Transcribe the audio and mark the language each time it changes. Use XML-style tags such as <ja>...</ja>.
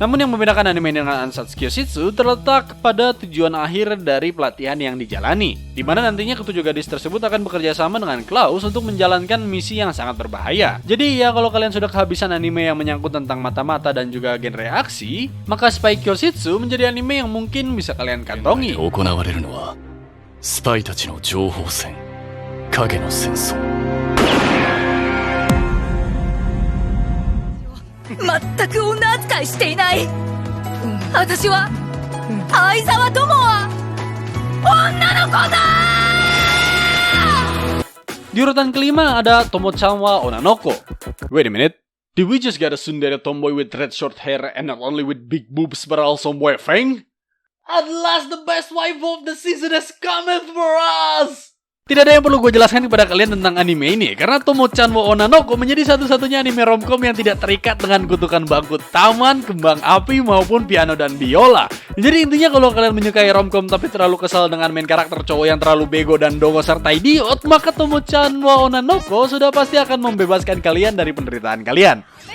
<id>Namun yang membedakan anime dengan Ansatsu Kyoshitsu terletak pada tujuan akhir dari pelatihan yang dijalani, di mana nantinya ketujuh gadis tersebut akan bekerja sama dengan Klaus untuk menjalankan misi yang sangat berbahaya. Jadi ya, kalau kalian sudah kehabisan anime yang menyangkut tentang mata-mata dan juga genre aksi, maka Spy Kyoshitsu menjadi anime yang mungkin bisa kalian kantongi.</id> <ja>行われるのはスパイたちの情報戦、影の戦争。全く女扱いしていない。私は相沢友は女の子だ。</ja> <id>Di urutan kelima ada Tomo-chan wa Onanoko.</id> <en>Wait a minute. Did we just get a tsundere tomboy with red short hair and not only with big boobs but also fang? At last the best wife of the season has come for us!</en> <id>Tidak ada yang perlu gue jelaskan kepada kalian tentang anime ini, karena Tomo-chan wa Onanoko menjadi satu-satunya anime romcom yang tidak terikat dengan kutukan bangku taman, kembang api, maupun piano dan biola. Jadi intinya kalau kalian menyukai romcom tapi terlalu kesal dengan main karakter cowok yang terlalu bego dan dongo serta idiot, maka Tomo-chan wa Onanoko sudah pasti akan membebaskan kalian dari penderitaan kalian.</id>